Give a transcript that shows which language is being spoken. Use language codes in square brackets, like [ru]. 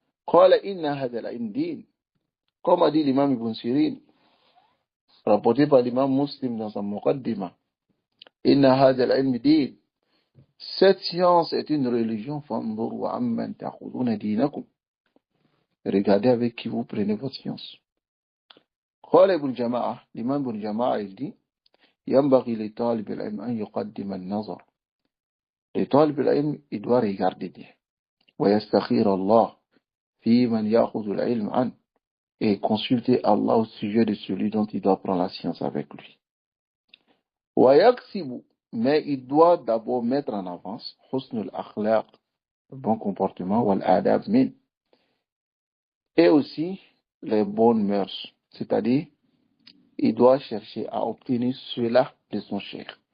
[ar] قال إن هذا العلم دين. [fr] Comme a dit l'imam Ibn Sirin, rapporté par l'imam Muslim dans sa Muqaddima. [ar] Inna hadha al-ilm din. [fr] Cette science est une religion. [ar] Fanzuru amman ta'khuduna dinakum. [fr] Regardez avec qui vous prenez votre science. [ar] قال ابن جماعة الإمام ابن جماعة [fr] il dit [ar] ينبغي لطالب العلم أن يقدم النظر. [fr] Le talib al-ilm, il doit regarder Dieu. [ar] ويستخير الله في من يأخذ العلم عنه. [fr] Et consulter Allah au sujet de celui dont il doit prendre la science avec lui. [ar] ويكسب. [fr] Mais il doit d'abord mettre en avance [ar] حسن الأخلاق, [fr] le bon comportement, [ar] والآداب min. [fr] Et aussi les bonnes mœurs. C'est-à-dire, il doit chercher à obtenir cela de son cheikh.